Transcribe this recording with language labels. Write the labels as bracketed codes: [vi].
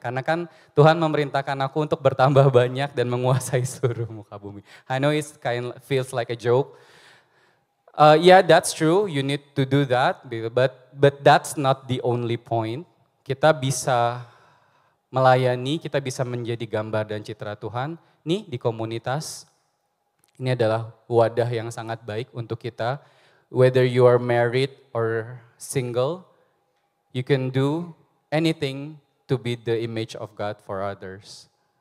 [id] Karena kan Tuhan memerintahkan aku untuk bertambah banyak dan menguasai seluruh muka bumi. [en] I know it feels like a joke. Yeah, that's true. You need to do that, but that's not the only point. [id] Kita bisa melayani, kita bisa menjadi gambar dan citra Tuhan. Nih di komunitas, ini adalah wadah yang sangat baik untuk kita. [en] Whether you are married or single, you can do anything to be the image of God for others.